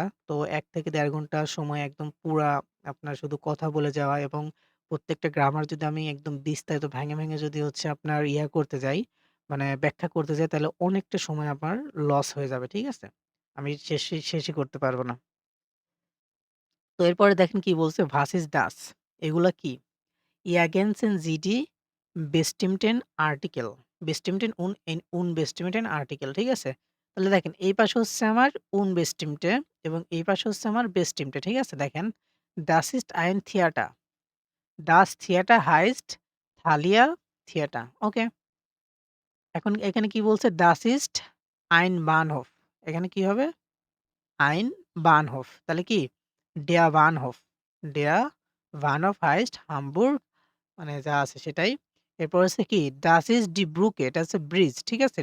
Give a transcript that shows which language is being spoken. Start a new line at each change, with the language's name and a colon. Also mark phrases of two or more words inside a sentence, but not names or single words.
Bangla: তো ১ থেকে ১.৫ ঘন্টা সময় একদম পুরা আপনার শুধু কথা বলে যাওয়া এবং প্রত্যেকটা গ্রামার যদি আমি একদম বিস্তারিত ভেঙে, ভেঙে যদি হচ্ছে আপনার ইয়া করতে যাই, মানে ব্যাখ্যা করতে যাই তাহলে অনেকটা সময় আমার লস হয়ে যাবে। ঠিক আছে? আমি শেষই করতে পারব না। তো এরপরে দেখেন কি বলছে
German: "Was ist das?"
Bangla: এগুলা কি?
German: Ergänzen Sie die bestimmten Artikel. Bestimmten unbestimmten Artikel
Bangla: ঠিক আছে? তাহলে দেখেন এই পাশে হচ্ছে আমার unbestimmte এবং এই পাশে হচ্ছে আমার bestimmte ঠিক আছে?
German: দেখেন Das ist ein Theater. Das Theater heißt Thalia Theater.
Bangla: ওকে। এখন এখানে কি বলছে
German: Das ist ein Bahnhof.
Bangla: এখানে কি হবে?
German: Ein Bahnhof.
Bangla: তাহলে কি?
German: Der Bahnhof. Der Bahnhof heißt Hamburg
Bangla: মানে যা আছে সেটাই। এরপর হচ্ছে কি
German: Das ist die Brücke
Bangla: এটা হচ্ছে ব্রিজ। ঠিক আছে?